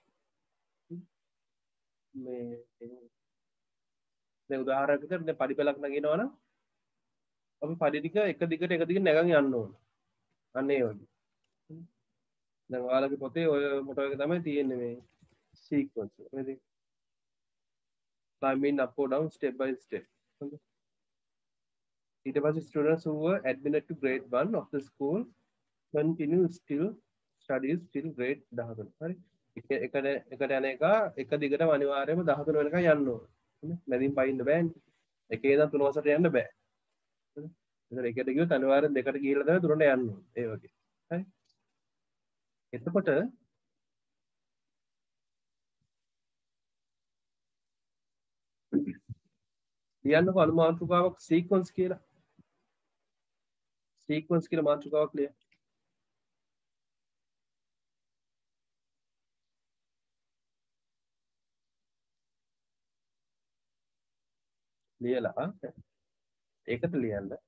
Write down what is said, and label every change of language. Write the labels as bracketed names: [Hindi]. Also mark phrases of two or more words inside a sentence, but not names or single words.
[Sinhala] මේ දැන් උදාහරණයකට දැන් පඩි පෙළක් නගිනවා නම් අපි පඩි ටික එක දිගට නැගන් යන්න ඕන අන්න ඒ වගේ දැන් ඔයාලගේ පොතේ ඔය මොටෝ එක තමයි තියෙන්නේ මේ sequence එක නේද [English] climbing up or down step by step ඊට පස්සේ students who were admitted to grade 1 of the school continue still studies till grade 13 [Sinhala] හරි එකට යන එක දිගටම අනිවාර්යයෙන්ම 13 වෙනකන් යන්න ඕන මැදින් පයින්න බෑනේ එකේ ඉඳන් 3 වසරට යන්න බෑ එතන එකට ගියොත් අනිවාර්යෙන් දෙකට ගිහිල්ලා තමයි 3ට යන්න ඕන ඒ වගේ හරි එතකොට ලියන්නකො අනුමාත්‍රිකාවක් සීක්වන්ස් කියලා මාතෘකාවක් ලියලා ඒකට ලියන්න